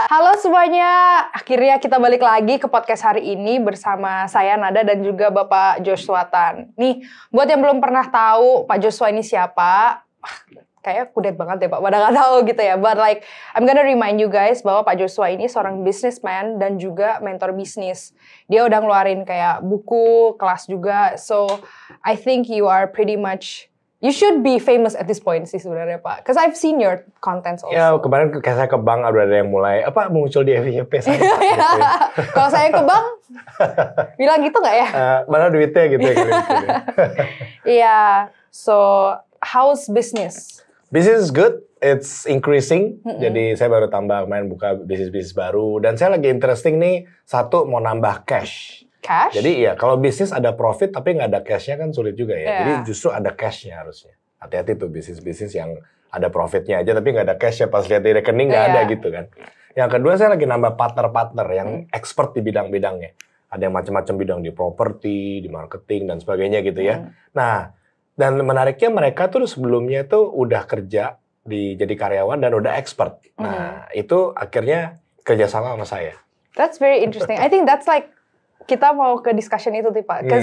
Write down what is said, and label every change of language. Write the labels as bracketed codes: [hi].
[id] Halo semuanya, akhirnya kita balik lagi ke podcast hari ini bersama saya Nada dan juga Bapak Joshua Tan. Nih, buat yang belum pernah tahu Pak Joshua ini siapa, kayaknya kudet banget ya Pak, pada nggak tahu gitu ya. [en] But like, I'm gonna remind you guys [id] bahwa Pak Joshua ini seorang businessman dan juga mentor bisnis. Dia udah ngeluarin kayak buku, kelas juga. [en] So, I think you are pretty much... You should be famous at this point [id] sih sebenarnya [en] Pak. Because I've seen your contents also. [id] Ya kemarin kayak saya ke bank ada yang mulai muncul di FYP saya. Kalau saya ke bank, bilang gitu nggak ya? Mana duitnya gitu ya. [en] Iya. So how's business? Business is good. It's increasing. [id] Jadi saya baru tambah kemarin buka bisnis baru dan saya lagi interesting nih satu mau nambah cash. [en] Cash? [id] Jadi ya kalau bisnis ada profit tapi nggak ada cashnya kan sulit juga ya. Jadi justru ada cashnya harusnya. Hati-hati tuh bisnis-bisnis yang ada profitnya aja tapi nggak ada cashnya pas lihat di rekening nggak ada gitu kan. Yang kedua saya lagi nambah partner-partner yang expert di bidang-bidangnya. Ada yang macam-macam bidang di properti, di marketing dan sebagainya gitu ya. Nah dan menariknya mereka tuh sebelumnya tuh udah kerja jadi karyawan dan udah expert. Nah itu akhirnya kerjasama sama saya. [en] That's very interesting. I think that's like [id] kita mau ke discussion itu nih [en] Pak.